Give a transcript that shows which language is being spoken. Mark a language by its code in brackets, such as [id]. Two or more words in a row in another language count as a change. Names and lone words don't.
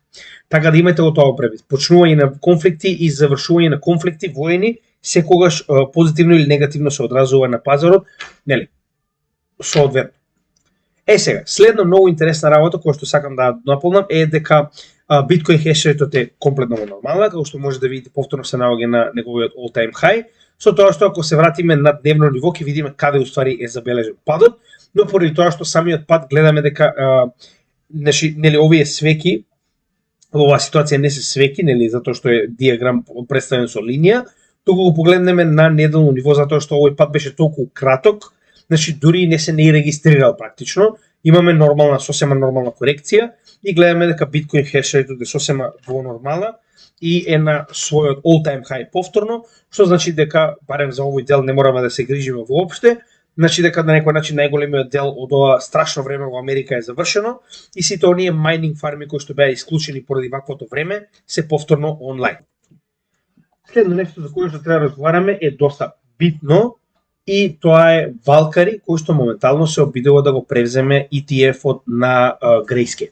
[mk] Така да имате го тоа превид. Почнување на конфликти и завршување на конфликти воени секогаш позитивно или негативно се одразува на пазарот, соодветно. Сега, следно многу интересна работа која што сакам да наполнам е дека биткоин хешрейтот е комплетно нормална, како што може да видите повторно се наоѓа на неговиот [en] all time high, [mk] со тоа што ако се вратиме на дневно ниво ќе видиме каде уствари е забележен падот, но поради тоа што самиот пад гледаме дека овие свеки во оваа ситуација не се свеки, нели, затоа што е диаграм представен со линија, туку го погледнеме на неделно ниво затоа што овој пат беше толку краток, значи дури не се не регистрирал практично, имаме нормална, сосема нормална корекција и гледаме дека биткоин хешрейтот е сосема во нормала и е на својот [en] all time high [mk] повторно, што значи дека барем за овој дел не мораме да се грижиме воопште, значи дека на некој начин најголемиот дел од ова страшно време во Америка е завршено и сите оние майнинг фарми кои што беа исклучени поради ваквото време се повторно онлайн. Следно нешто за кое што треба да разговараме е доста битно и тоа е Valkyrie, кој што моментално се обидува да го превземе ETF-от на Grayscale.